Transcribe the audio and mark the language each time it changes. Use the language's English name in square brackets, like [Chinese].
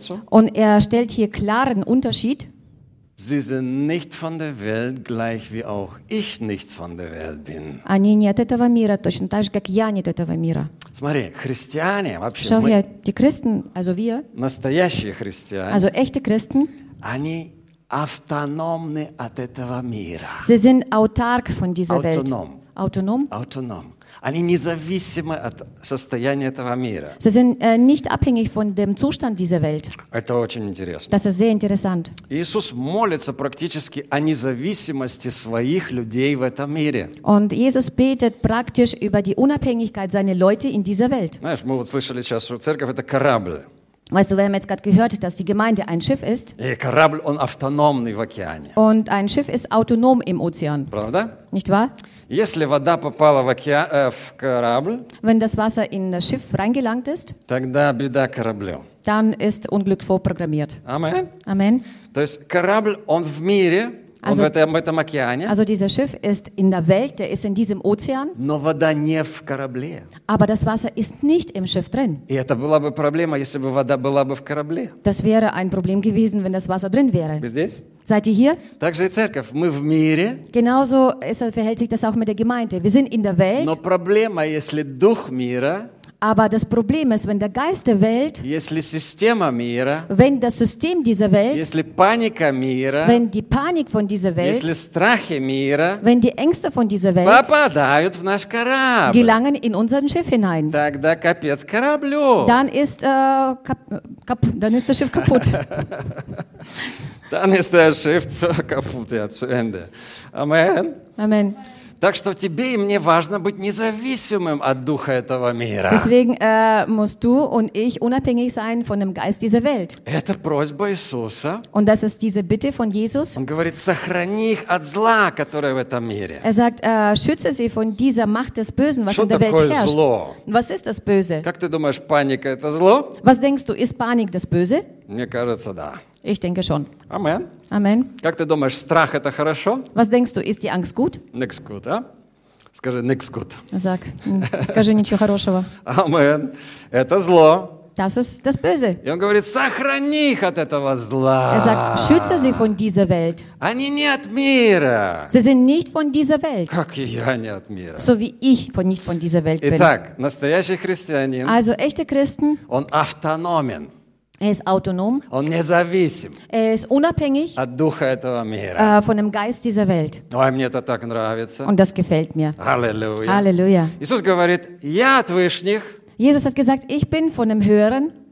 [German] Und er stellt hier klaren Unterschied. Sie sind nicht von der Welt, gleich wie auch ich nicht von der Welt bin. [Russian] Они не от этого мира, точно так же, как я не от этого мира. Смотри, христиане вообще. [German] Schau her, die Christen, also wir. [Russian] Настоящие христиане. [German] Also echte Christen. [Russian] Они автономны от этого мира. [German] Sie sind autark von dieser Welt. Autonom. Autonom. Autonom. [Russian] Они независимы от состояния этого мира. [German] Sie sind nicht abhängig von dem Zustand dieser Welt. [Russian] Это очень интересно. [German] Das ist sehr interessant. [Russian] Иисус молится практически о независимости своих людей в этом мире. [German] Und Jesus betet praktisch über die Unabhängigkeit seiner Leute in dieser Welt. [Russian] Знаешь, мы вот слышали сейчас, что церковь это корабль. [German] Weißt du, wir haben jetzt gerade gehört, dass die Gemeinde ein Schiff ist. [Russian] И корабль, он автономный в океане. [German] Und ein Schiff ist autonom im Ozean. [Russian] Правда? [German] Nicht wahr? [Russian] Если вода попала в океан, в корабль, [German] wenn das Wasser in das Schiff reingelangt ist, [Russian] тогда беда кораблю. [German] Dann ist Unglück vorprogrammiert. Amen. Amen. [Russian] То есть корабль, он в мире, also, он в этом океане. [German] Also dieses Schiff ist in der Welt, der ist in diesem Ozean. [Russian] Но вода не в корабле. [German] Aber das Wasser ist nicht im Schiff drin. [Russian] И это была бы проблема, если бы вода была бы в корабле. [German] Das wäre ein Problem gewesen, wenn das Wasser drin wäre. [Russian] Вы здесь? [German] Seid ihr hier? [Russian] Также и церковь. Мы в мире. [German] Genauso verhält sich das auch mit der Gemeinde. Wir sind in der Welt. [Russian] Но проблема, если дух мира. [German] Aber das Problem ist, wenn der Geist der Welt, [Russian] если система мира, [German] wenn das System dieser Welt, [Russian] если паника мира, [German] wenn die Panik von dieser Welt, [Russian] если страхи мира, [German] wenn die Ängste von dieser Welt, [Russian] попадают в наш корабль, [German] gelangen in unseren Schiff hinein, [Russian] тогда капец кораблю. [German] Dann ist das Schiff kaputt. Dann ist das Schiff kaputt, ja, zu Ende. Amen. Amen. [Russian] Так что тебе и мне важно быть независимым от духа этого мира. [German] Deswegen musst du und ich unabhängig sein von dem Geist dieser Welt. [Russian] Это просьба Иисуса. [German] Und das ist diese Bitte von Jesus. [Russian] Он говорит: сохрани их от зла, которое в этом мире. [German] Er sagt: schütze sie von dieser Macht des Bösen, was [Russian] что [German] in der Welt herrscht. [Russian] Что такое зло? [German] Was ist das Böse? [Russian] Как ты думаешь, паника это зло? [German] Was denkst du, ist Panik das Böse? [Russian] Мне кажется, да. [German] Ich denke schon. Amen. Amen. [Russian] Как ты думаешь, страх это хорошо? [German] Was denkst du, ist die Angst gut? Nix gut, а? [Russian] Скажи, [German] nix gut. Sag, [Russian] скажи ничего хорошего. Amen. Это зло. [German] Das ist das Böse. [Russian] И он говорит, сохрани их от этого зла. [German] Er sagt, schütze sie von dieser Welt. [Russian] Они не от мира. [German] Sie sind nicht von dieser Welt. [Russian] Как и я не от мира. [German] So wie ich nicht von dieser Welt [Russian] Итак, [German] bin. [Russian] Итак, настоящий христианин. [German] Also echte Christen. [Russian] Он автономен. [German] Er ist autonom. [Russian] Он независим. [German] Er ist unabhängig. [Russian] От духа этого мира. [German] Von dem Geist dieser Welt. [Russian] Ой, мне это так нравится. [German] Und das gefällt mir. Halleluja. Halleluja. [Russian] Иисус говорит, я от вышних. [German] Jesus hat gesagt, ich bin von dem Höheren.